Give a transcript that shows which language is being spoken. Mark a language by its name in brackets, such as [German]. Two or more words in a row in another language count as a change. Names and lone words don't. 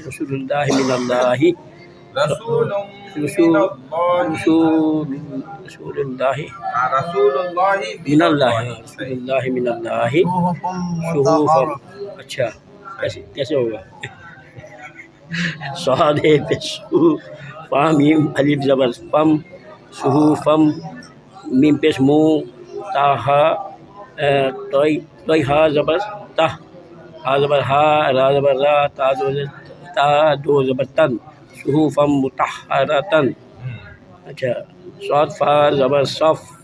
[Arabic] رسول اللہ من اللہ صحوفا [Urdu] اچھا کیسے ہوگا صاد پیشو فام میم الف زبر فم صحوفم میم پیش مو تاہا توئی ہا زبر تہ ہا زبر ہا را زبر را تا دو زبر تن [Arabic] صحوفم مطہرتن [Urdu] اچھا صاد فا زبر صف